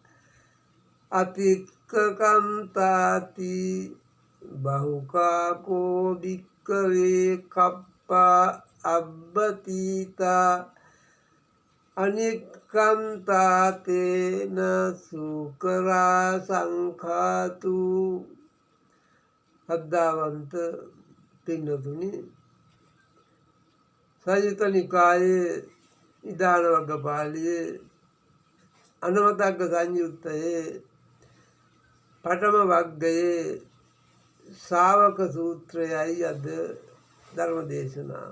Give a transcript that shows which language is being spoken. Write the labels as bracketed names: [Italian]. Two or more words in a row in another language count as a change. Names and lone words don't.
[Pali] අතික්කකන්තාති බහුකාකෝ භික්ඛවේ කප්පා අබ්බතීතා අනික්ඛන්තාතේන සුකරා සංඛාතු. [Sinhala] අද්දාවන්ත පින්නතුනි, සංයුත්ත නිකායේ නිදාන වග්ගපාළියේ අනවතග්ග සංයුත්තයේ පඨම වග්ගයේ ශාවක සූත්‍රයයි අද ධර්ම දේශනාව.